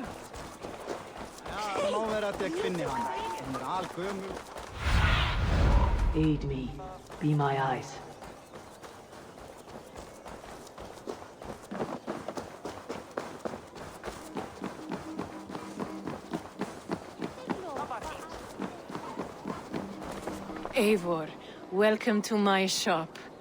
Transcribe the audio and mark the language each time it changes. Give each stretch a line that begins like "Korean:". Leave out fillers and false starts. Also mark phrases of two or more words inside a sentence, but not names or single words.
Icelandic: Já, má vera að ég finni hana. Hún algömul.
English: Aid me. Be my eyes. Eivor, welcome to my shop.